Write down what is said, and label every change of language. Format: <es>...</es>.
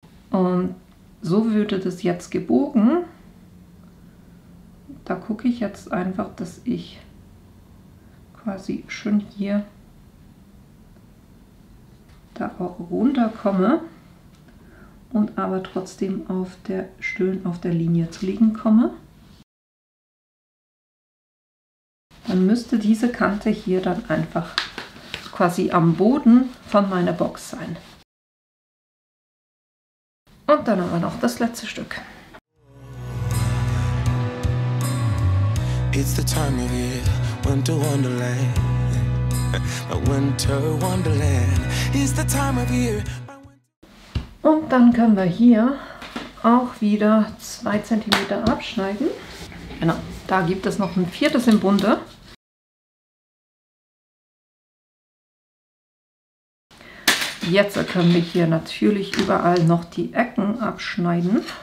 <de>Und so würde das jetzt gebogen. Da gucke ich jetzt einfach, dass ich quasi schön hier da auch runterkomme und aber trotzdem schön auf der Linie zu liegen komme. Dann müsste diese Kante hier dann einfach quasi am Boden von meiner Box sein. Und dann haben wir noch das letzte Stück.</de> <en>It's the time of year, winter wonderland. Winter wonderland is the time of year.</en> <de>Und dann können wir hier auch wieder 2 cm abschneiden. Genau, da gibt es noch ein viertes im Bunde. Jetzt können wir hier natürlich überall noch die Ecken abschneiden.</de>